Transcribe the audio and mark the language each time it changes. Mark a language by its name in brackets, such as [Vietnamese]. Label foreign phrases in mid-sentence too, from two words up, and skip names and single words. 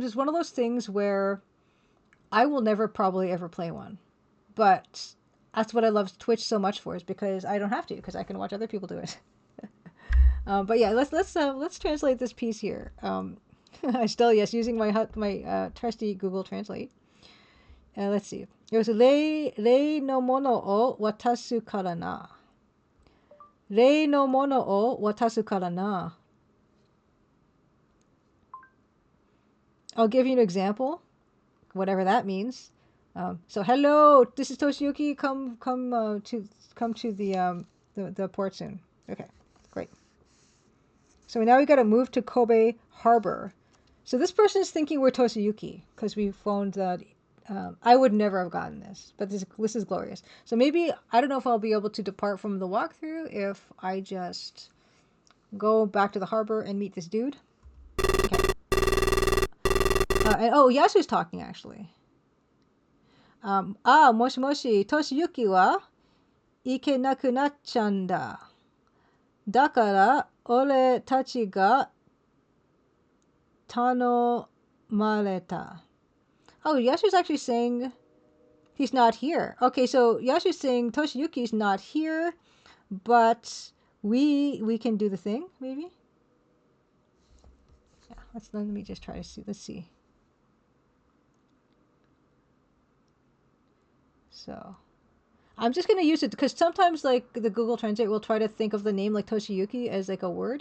[English] It's one of those things where I will never probably ever play one, but that's what I love Twitch so much for, is because I don't have to, because I can watch other people do it. But yeah, let's translate this piece here. I still, yes, using my trusty Google Translate. Let's see. It was [Japanese] 例のものを渡すからな. 例のものを渡すからな. [English] I'll give you an example, whatever that means. So hello, this is Toshiyuki. Come to the port soon. Okay, great. So now we got to move to Kobe Harbor. So this person is thinking we're Toshiyuki because we phoned that. I would never have gotten this, but this is glorious. So maybe, I don't know if I'll be able to depart from the walkthrough if I just go back to the harbor and meet this dude. Okay. Yasu's talking actually. [Japanese] もしもし, トシユキは行けなくなっちゃんだ. だから、俺たちが頼まれた. [English] Oh, Yasu's actually saying he's not here. Okay, so Yasu's saying Toshiyuki's not here, but we can do the thing, maybe? Yeah, let me just try to see. Let's see. So I'm just going to use it because sometimes like the Google Translate will try to think of the name like Toshiyuki as like a word.